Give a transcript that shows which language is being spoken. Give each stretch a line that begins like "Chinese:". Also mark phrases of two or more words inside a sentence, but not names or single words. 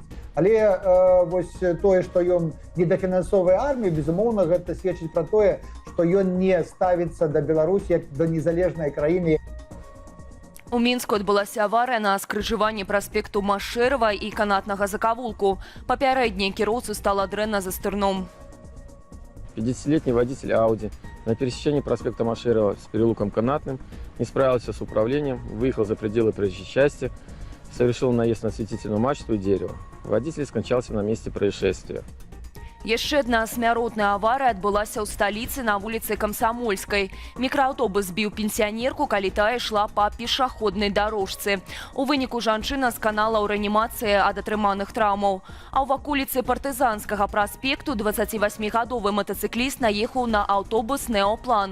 Belarusian: Але вось тое, што ён недафінансовае армію, безумоўна, гэта сведчыць пра тое, што ён не ставіцца да Беларусі як да незалежнай краіны. У Мінску адбылася аварыя на скрыжаванні праспекту Машэрава і канатнага закавулку. Папярэдне кіроўцу стала дрэнна за стырном.
Russian: 50-летний водитель Ауди на пересечении проспекта Машерова с переулком Канатным не справился с управлением, выехал за пределы проезжей части, совершил наезд на осветительную мачту и дерево. Водитель скончался на месте происшествия.
Belarusian: Яшчэ адна смяротная аварыя адбылася ў сталіцы на вуліцы Камсамольскай. Мікрааўтобус збіў пенсіянерку, калі тая ішла па пешаходнай дарожцы. У выніку жанчына сканала ў рэанімацыі ад атрыманых траўмаў. А ў ваколіцы Партызанскага праспекту 28-гадовы матацыкліст наехаў на аўтобус «Неоплан».